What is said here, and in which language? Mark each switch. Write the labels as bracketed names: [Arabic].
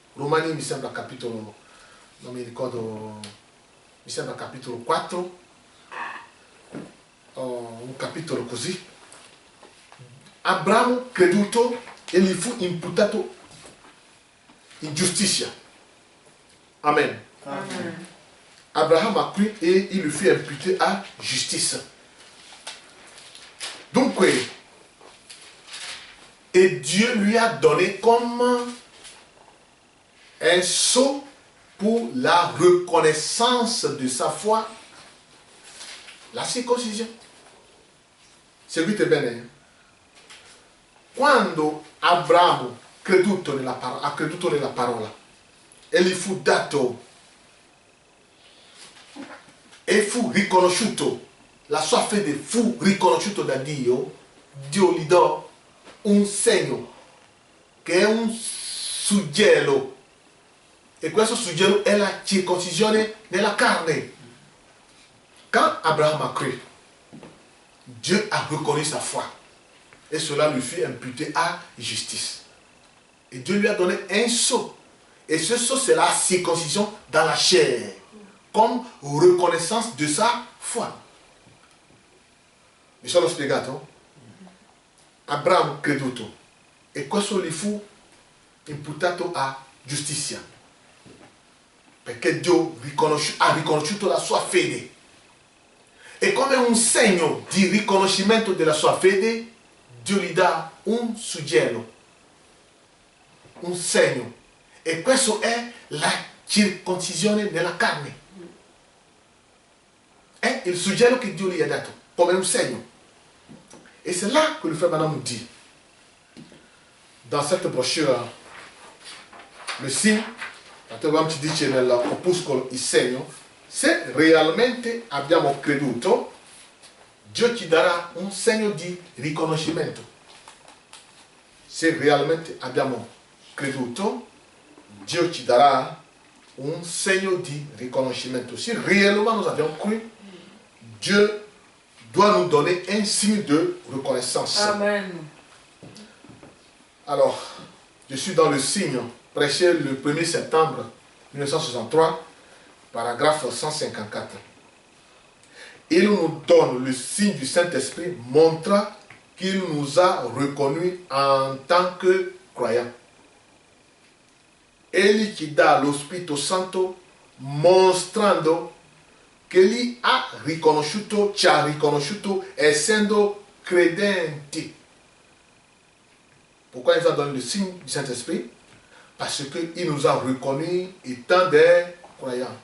[Italian] Romani mi sembra capitolo, non mi ricordo, mi sembra capitolo 4, un capitolo così. Abramo creduto e gli fu imputato injusticia. Amen. Amen. [French] Abraham a cru et il lui fut imputé à justice. Donc, et Dieu lui a donné comme un sceau pour la reconnaissance de sa foi, la circoncision. [Italian] Seguite bene. Quando Abramo ha creduto nella parola e gli fu dato e fu riconosciuto, la sua fede fu riconosciuta da Dio, Dio gli dà un segno che è un suggello, e questo suggello è la circoncisione nella carne. [French] Quand Abraham a cru, Dieu a reconnu sa foi et cela lui fut imputé à justice. Et Dieu lui a donné un sceau, et ce sceau c'est la circoncision dans la chair, comme reconnaissance de sa foi. [Italian] Mi sono spiegato? Abramo creduto e questo gli fu imputato a giustizia, perché Dio ha riconosciuto la sua fede, e come un segno di riconoscimento della sua fede Dio gli dà un suggello, un segno, e questo è la circoncisione della carne. È il suggello che Dio gli ha dato come un segno. [French] Et c'est là que le frère Branham nous dit, dans cette brochure, le signe, [Italian] naturalmente ci dice nell'opuscolo il segno, se realmente abbiamo creduto, Dio ci darà un segno di riconoscimento. Se realmente abbiamo creduto, Dio ci darà un segno di riconoscimento. [French] Si réellement nous avions cru, Dieu doit nous donner un signe de reconnaissance. Amen. Alors, je suis dans le signe prêché le 1er septembre 1963, paragraphe 154. Il nous donne le signe du Saint-Esprit montrant qu'il nous a reconnus en tant que croyants. [Italian] Egli ci dà lo Spirito Santo mostrando che li ha riconosciuto, ci ha riconosciuto essendo credenti. [French] Pourquoi il nous a donné le signe du Saint-Esprit? Parce qu'il nous a reconnus étant des croyants.